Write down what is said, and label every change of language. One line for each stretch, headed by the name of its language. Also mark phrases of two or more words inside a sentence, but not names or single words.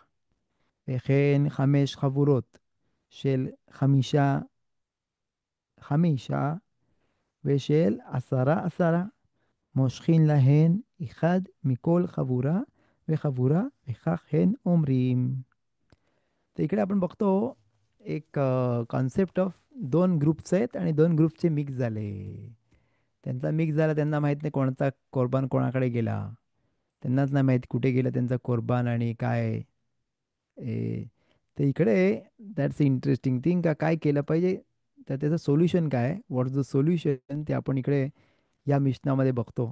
Hebrew: וכן 5 חבורות של 5 5 ושל 10 10, מושכין להן אחד מכל חבורה וחבורה, וכך הן אומרים.
Marathi: तर इकडे आपण बघतो एक
English: concept of
Marathi: दोन ग्रुप्स आहेत आणि दोन ग्रुपचे मिक्स झाले. त्यांचा मिक्स झाला, त्यांना माहीत नाही कोणाचा कोरबान कोणाकडे गेला, त्यांनाच नाही माहीत कुठे गेला त्यांचा कोरबान आणि काय. ए, तर इकडे
English: that's interesting thing,
Marathi: का काय केलं पाहिजे, तर त्याचं सोल्युशन काय,
English: what is the solution,
Marathi: ते आपण इकडे या मिशनामध्ये बघतो.